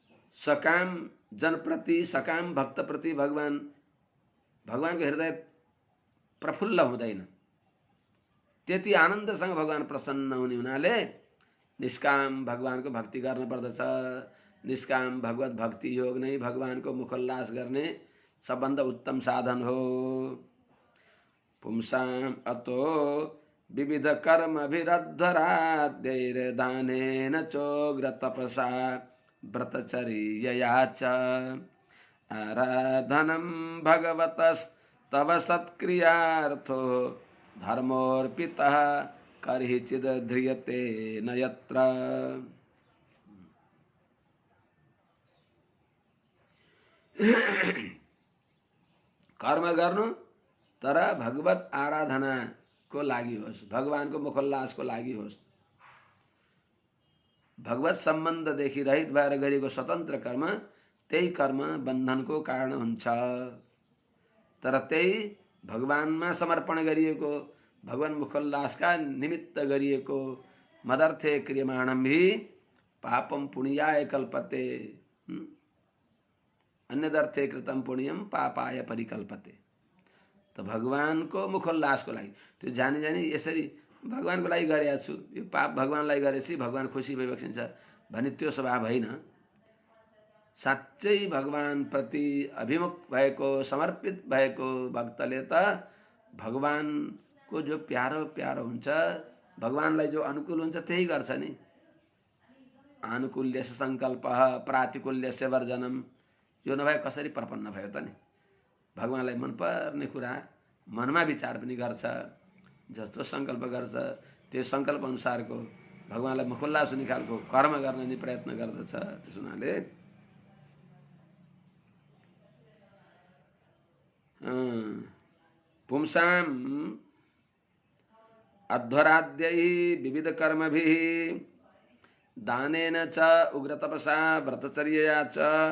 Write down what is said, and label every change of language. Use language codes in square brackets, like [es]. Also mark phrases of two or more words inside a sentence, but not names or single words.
[ne] सकाम जनप्रति, सकाम भक्तप्रति भगवानको हृदय प्रफुल्ल हुँदैन। त्यति आनन्दसँग भगवान प्रसन्न हुने हुनाले निष्काम भगवानको भक्ति गर्न पर्दछ। निष्काम भगवत भक्ति योग नै भगवानको मुखोल्लास गर्ने सबभन्दा उत्तम साधन हो। [sa] पुंसाम अतो विविध कर्मभिरध्वराद्यैर्दानेन चोग्र तपसा व्रतचर्यया च आराधनं भगवतस्तव सत्क्रियार्थो धर्मोर्पितः कर्हिचिद् ध्रियते न यत्र। [ne] कर्म गर्नु तर भगवत आराधनाको लागि होस्, भगवानको मुखोल्लासको लागि होस्। भगवत सम्बन्धदेखि रहित भएर गरेको स्वतन्त्र कर्म त्यही कर्म बन्धनको कारण हुन्छ। तर त्यही भगवानमा समर्पण गरिएको, भगवान मुखोल्लासका निमित्त गरिएको [sa] मदर्थे क्रियमाणं हि पापम पुण्याय कल्पते, अन्यदर्थे कृतम पुण्यम पापाय परिकल्पते। [ne] तो भगवानको मुखोल्लासको लागि त्यो जानी जानी यसरी भगवानको लागि गरेको छु, यो पाप भगवानलाई गरेपछि भगवान खुसी भइबक्सिन्छ भने त्यो स्वभाव होइन। साँच्चै भगवान प्रति अभिमुख भएको, समर्पित भएको भक्तले त भगवानको जो प्यारो प्यारो हुन्छ, भगवानलाई जो अनुकूल हुन्छ त्यही गर्छ नि। [sa] आनुकूल्यस्य सङ्कल्पः प्रातिकूल्यस्य वर्जनम, [ne] यो नभए कसरी प्रपन्न भयो त नि। भगवानलाई मनपर्ने कुरा मनमा विचार पनि गर्छ, जस्तो सङ्कल्प गर्छ त्यो सङ्कल्प अनुसारको भगवानलाई मुखोल्लास हुने खालको कर्म गर्न नि प्रयत्न गर्दछ। त्यस हुनाले [sa] पुंसाम अध्वराद्यै विविध कर्मभिः दानेन च उग्रतपसा व्रतचर्यया च